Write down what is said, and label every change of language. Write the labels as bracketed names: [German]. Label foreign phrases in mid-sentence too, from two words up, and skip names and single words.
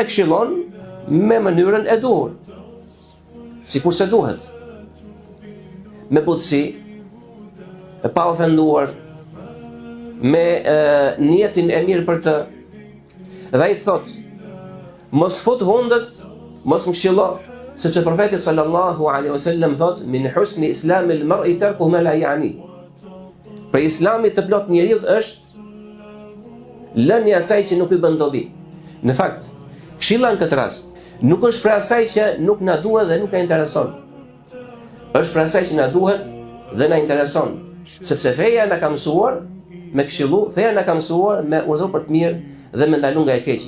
[Albanian] këshillon me mënyrën e duhur, sikur se duhet, me butësi, e pa ofenduar, me niyetin e mirë për të, dhe ai thot, mos fut hundët, mos më këshillo, sepse profeti [Arabic] صلى الله عليه وسلم [Albanian] thot, [Arabic] من حسن إسلام المرء تركه ما لا يعنيه. [Albanian] Për islamit të plot njeriu është lënia e asaj që nuk i bën dobi. Në fakt, këshilla në këtë rast nuk është për asaj që nuk na duhet dhe nuk na intereson. Është për asaj që na duhet dhe na intereson, sepse feja na ka mësuar me këshillu, feja na ka mësuar me urdhër për të mirë dhe me ndalu nga e keqja.